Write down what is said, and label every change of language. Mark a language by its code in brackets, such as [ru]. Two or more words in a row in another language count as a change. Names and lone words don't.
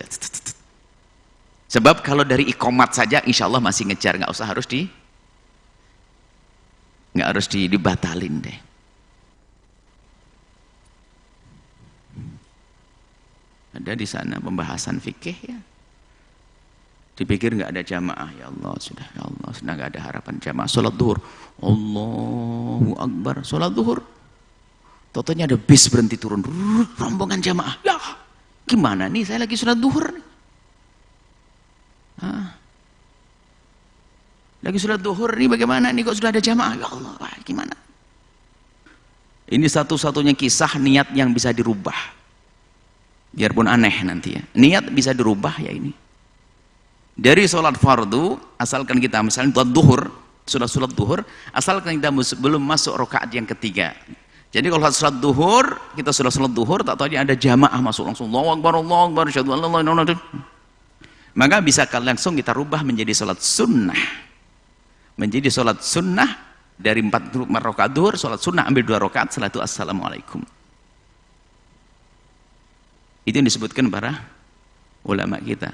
[id] Sebab kalau dari iqamat saja [ar] insya Allah [id] masih ngejar, nggak harus dibatalin deh. Ada di sana pembahasan fikih ya. Dipikir nggak ada jamaah, [ar] ya Allah [id] sudah nggak ada harapan jamaah. Sholat duhur, [ar] Allahu Akbar, [id] sholat duhur, totonya ada bis berhenti turun, rombongan jamaah. Ya gimana nih, saya lagi sholat duhur nih. Lagi sholat duhur nih, bagaimana nih kok sudah ada jamaah? [ar] Ya Allah, [id] gimana? Ini satu-satunya kisah niat yang bisa dirubah, biarpun aneh nanti ya. Niat bisa dirubah ya ini. Dari sholat fardu, asalkan kita misalnya sudah sholat duhur, asalkan kita belum masuk rakaat yang ketiga. Jadi kalau sholat duhur, kita sudah sholat duhur, tak tahu ada jamaah masuk langsung [ar] Allahu Akbar, asyhadu an la ilaha illallah. [id] Maka bisa langsung kita rubah menjadi sholat sunnah. Menjadi sholat sunnah dari 4 rakaat duhur, sholat sunnah ambil 2 rakaat, setelah itu assalamualaikum. Itu yang disebutkan para ulama kita.